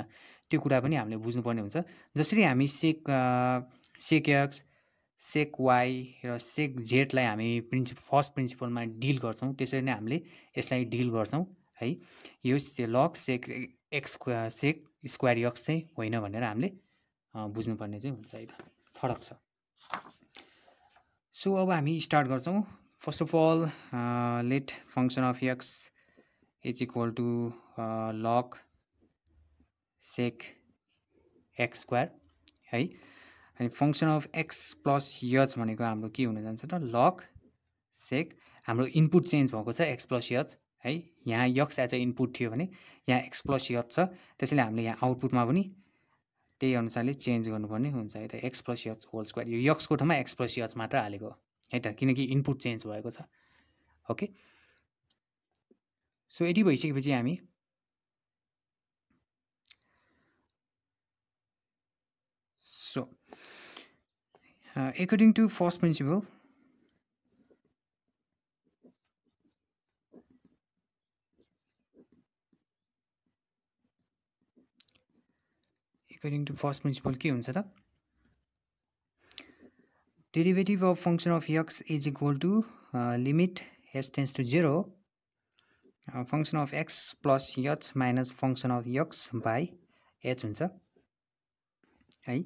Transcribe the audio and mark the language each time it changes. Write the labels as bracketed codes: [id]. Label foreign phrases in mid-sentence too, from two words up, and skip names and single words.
[ne] त्यो कुरा पनि हामीले बुझ्नुपर्ने हुन्छ। जसरी हामी [en] sec x sec y [ne] र [en] sec z [ne] लाई हामी [en] first principleमा [ne] डिल गर्छौं त्यसरी नै हामीले यसलाई डिल गर्छौं है। यो [en] log sec x sec square x [ne] चाहिँ होइन भनेर हामीले बुझ्नुपर्ने चाहिँ हुन्छ है त, फरक छ। सो अब हामी स्टार्ट गर्छौं। [en] first of all let function of x is equal to log sec x square है। [ne] अनि [en] function of x plus h [ne] भनेको हाम्रो के हुन जान्छ त [en] log sec, [ne] हाम्रो [en] input change [ne] भएको छ [en] x plus h [ne] है। यहाँ [en] x as a input [ne] थियो भने यहाँ [en] x plus h [ne] छ, त्यसैले हामीले यहाँ आउटपुटमा पनि त्यही अनुसारले चेन्ज गर्नुपर्ने हुन्छ है त। [en] x plus h whole square [ne] यो यक्स को ठाउँमा [en] x plus h [ne] मात्र हालेको है त, किनकि [en] input change [ne] भएको छ। [en] okay, so [ne] यति भइसकेपछि हामी [en] according to first principle [ne] के हुन्छ त [en] derivative of function of x is equal to limit s tends to 0 function of x plus h minus function of x by h [ne] हुन्छ है।